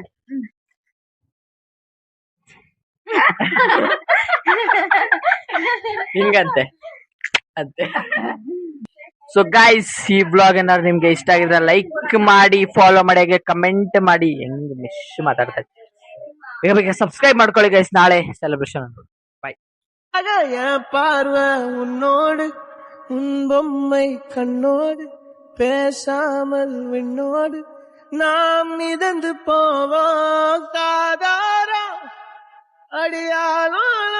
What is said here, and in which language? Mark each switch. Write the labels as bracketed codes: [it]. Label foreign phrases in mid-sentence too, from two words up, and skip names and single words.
[kn] ಹಿಂಗಂತೆ ಅಂತೆ. [en] so guys [kn] ಈ ಬ್ಲಾಗ್ ಏನಾದ್ರು ನಿಮ್ಗೆ ಇಷ್ಟ ಆಗಿದ್ರೆ ಲೈಕ್ ಮಾಡಿ, ಫಾಲೋ ಮಾಡಿ, ಹಾಗೆ ಕಮೆಂಟ್ ಮಾಡಿ. ಹೆಂಗ್ ಮಿಶ್ ಮಾತಾಡ್ತಾ ಬೇಗ ಬೇಗ ಸಬ್ಸ್ಕ್ರೈಬ್ ಮಾಡ್ಕೊಳ್ಳಿ ಗೈಸ್. ನಾಳೆ [en] celebration bye. [ta] பார்வை உன்னோடு உன் பொம்மை கண்ணோடு பேசாமல் விண்ணோடு நாம் மிதந்து போவோம் சாதாரா அடியாலும்